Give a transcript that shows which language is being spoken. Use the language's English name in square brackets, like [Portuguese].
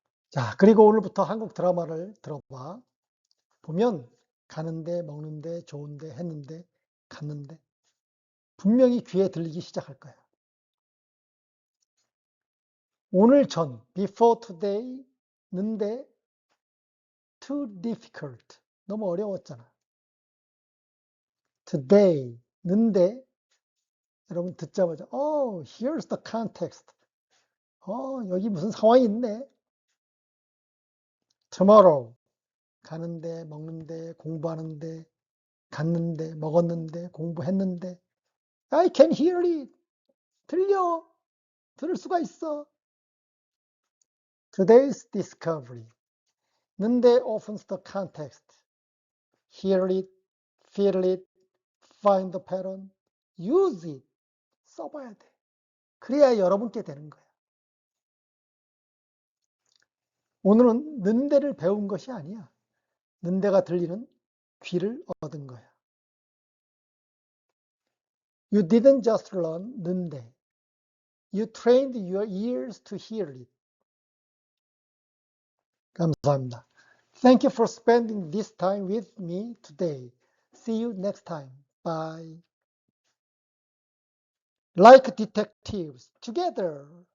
[Korean] 자, 그리고 오늘부터 한국 드라마를 들어봐. 보면 가는데 먹는데 좋은데 했는데 갔는데 분명히 귀에 들리기 시작할 거야. 오늘 전 [English] before today [Korean] 는데 [English] too difficult [Korean] 너무 어려웠잖아. [English] today 는데 [Korean] 여러분 듣자마자 [English] here's the context. [Korean] 여기 무슨 상황이 있네. tomorrow 가는데 먹는데 공부하는데 갔는데 먹었는데 공부했는데 [English] I can hear it. [Korean] 들려. 들을 수가 있어. [English] Today's discovery. 는데 opens the context. Hear it, feel it, find the pattern, use it. [Korean] 써봐야 돼. 그래야 여러분께 되는 거야. 오늘은 는데를 배운 것이 아니야. 는데가 들리는 귀를 얻은 거야. [English] You didn't just learn 는데. You trained your ears to hear it. [Korean] 감사합니다. [English] Thank you for spending this time with me today. See you next time. Bye. Like detectives, together.